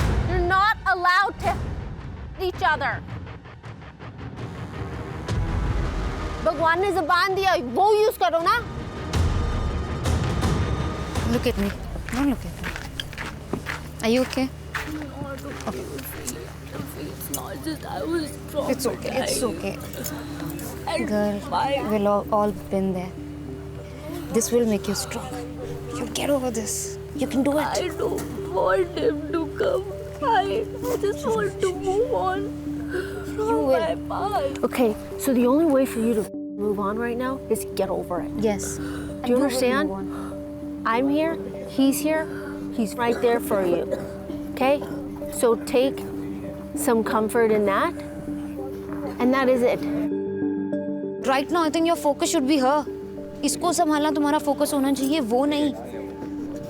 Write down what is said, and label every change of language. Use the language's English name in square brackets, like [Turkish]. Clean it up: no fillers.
[English] You're not allowed to each other. [Hindi] भगवान ने ज़बान दिया, वो यूज़ करो ना. [English] Look at me. Don't look at me. Are you okay? It's okay. It's okay. Girl, we'll all been there. This will make you strong. You get over this. You can do it. I don't want him to come. I just want to move on from my past. Okay, so the only way for you to move on right now is to get over it. Yes. Do you understand? I'm here, he's here, he's right there for you. Okay? So take some comfort in that, and that is it. Right now, I think your focus should be her. [Hindi] इसको संभालना तुम्हारा focus होना चाहिए, वो नहीं.